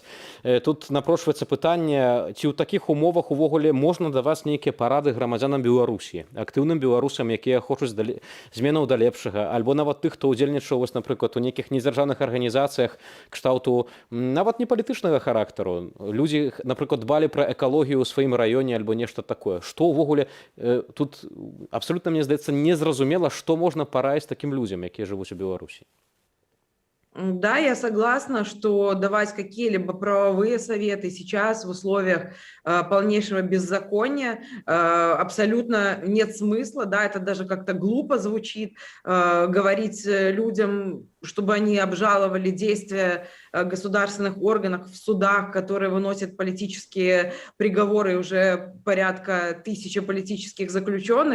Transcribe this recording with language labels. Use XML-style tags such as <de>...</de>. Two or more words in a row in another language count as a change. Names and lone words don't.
<be>Тут напрошваецца пытанне, ці ў такіх умовах увогуле можна даваць нейкія парады грамадзянам Беларусі, актыўным беларусам, якія хочуць зменаў да лепшага, альбо нават тых, хто ўдзельнічаў, напрыклад, у нейкіх незаржаўных арганізацыях кшталту нават не палітычнага характару. Людзі, напрыклад, дбалі пра экалогію ў сваім раёне альбо нешта такое. Што ўвогуле тут абсалютна, мне здаецца, незразумела, што можна параіць такім людзям, якія жывуць у Беларусі.</be> <ru>Да, я согласна, что давать какие-либо правовые советы сейчас в условиях полнейшего беззакония абсолютно нет смысла, да, это даже как-то глупо звучит, говорить людям, чтобы они обжаловали действия государственных органов в судах, которые выносят политические приговоры, уже порядка 1000 политических заключенных.</ru>